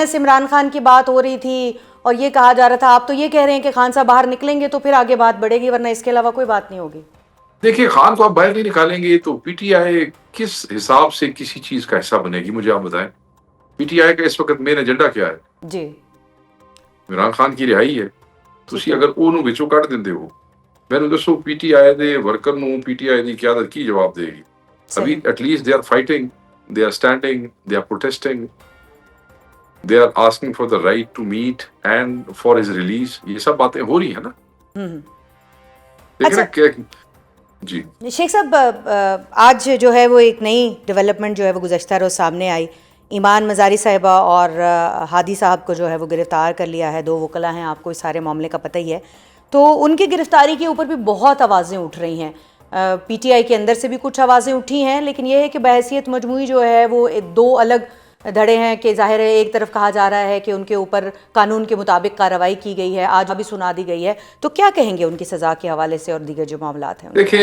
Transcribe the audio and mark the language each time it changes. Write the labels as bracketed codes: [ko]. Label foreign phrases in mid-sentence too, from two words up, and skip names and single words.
[ur] مائنس عمران خان کی بات ہو رہی تھی اور یہ کہا جا رہا تھا، آپ تو یہ کہہ رہے ہیں کہ خان صاحب باہر نکلیں گے تو پھر آگے بات بڑھے گی، ورنہ اس کے علاوہ کوئی بات نہیں ہوگی؟ دیکھیے خان کو آپ باہر نہیں نکالیں گے تو پی ٹی آئی کس حساب سے کسی چیز کا حصہ بنے گی؟ مجھے آپ بتائیں، پی ٹی آئی کا اس وقت مین ایجنڈا کیا ہے؟ جی عمران خان کی رہائی ہے، ٹھیک تسی ہے، اگر [pa] ਉਹਨੂੰ ਵਿੱਚੋਂ ਕੱਢ ਦਿੰਦੇ ਹੋ، ਮੈਨੂੰ ਦੱਸੋ پی ٹی آئی ਦੇ ਵਰਕਰ ਨੂੰ پی ٹی آئی ਦੀ قیادت ਕੀ ਜਵਾਬ ਦੇਗੀ؟ ابھی [ur] صحیح، [en] at least they are fighting, they are standing, they are protesting, they are asking for the right to meet and for his release, یہ سب باتیں ہو رہی ہیں نا، [ur] ہوں، دیکھیں نا اچھا کہ جی شیخ صاحب، آج جو ہے وہ ایک نئی ڈیولپمنٹ جو ہے وہ گزشتہ روز سامنے آئی، ایمان مزاری صاحبہ اور ہادی صاحب کو جو ہے وہ گرفتار کر لیا ہے، 2 وکلا ہیں، آپ کو اس سارے معاملے کا پتہ ہی ہے، تو ان کی گرفتاری کے اوپر بھی بہت آوازیں اٹھ رہی ہیں، پی ٹی آئی کے اندر سے بھی کچھ آوازیں اٹھی ہیں، لیکن یہ ہے کہ بحیثیت مجموعی جو ہے وہ 2 الگ دھڑے ہیں، کہ ظاہر ہے ایک طرف کہا جا رہا ہے کہ ان کے اوپر قانون کے مطابق کارروائی کی گئی ہے، آج بھی سنا دی گئی ہے، تو کیا کہیں گے ان کی سزا کے حوالے سے اور دیگر جو معاملات ہیں ان کے؟